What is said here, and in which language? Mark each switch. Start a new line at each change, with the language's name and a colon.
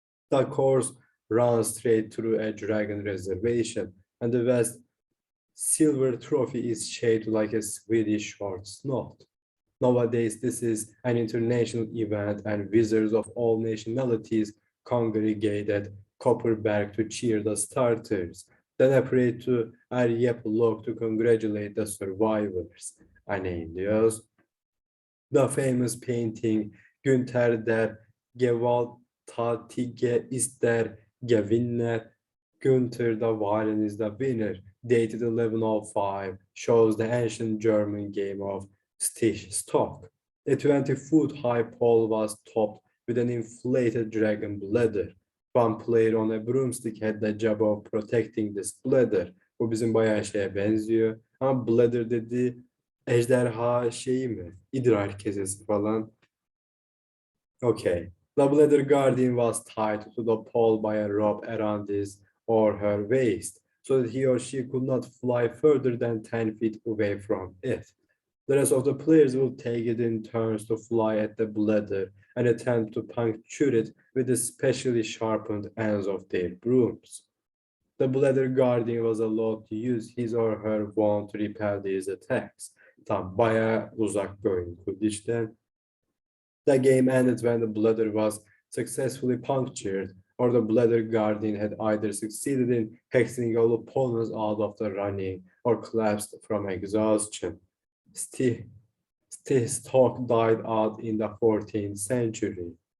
English: The course runs straight through a dragon reservation, and the vast silver trophy is shaped like a Swedish horse snout. Nowadays, this is an international event, and wizards of all nationalities congregate at Kopparberg to cheer the starters, then a parade to Arjeplog to congratulate the survivors.
Turkish: Örneğin diyoruz.
English: The famous painting Günther der Gewalttätige ist der Gewinner. Günther the Violent is the winner, dated 1105, shows the ancient German game of Stich Stock. A 20-foot-high pole was topped with an inflated dragon bladder. One player on a broomstick had the job of protecting this bladder.
Turkish: Bu bizim bayağı şeye benziyor. Ama bladder dediği ejderha şeyi mi? İdrar kesesi falan. Okay.
English: The bladder guardian was tied to the pole by a rope around his or her waist, so that he or she could not fly further than 10 feet away from it. The rest of the players will take it in turns to fly at the bladder and attempt to puncture it with the specially sharpened ends of their brooms. The bladder guardian was allowed to use his or her wand to repel these attacks.
Turkish: Tam bayağı uzak bir oyun Quidditch'ten.
English: The game ended when the bladder was successfully punctured, or the bladder guardian had either succeeded in hexing all opponents out of the running or collapsed from exhaustion. Stock died out in the 14th century.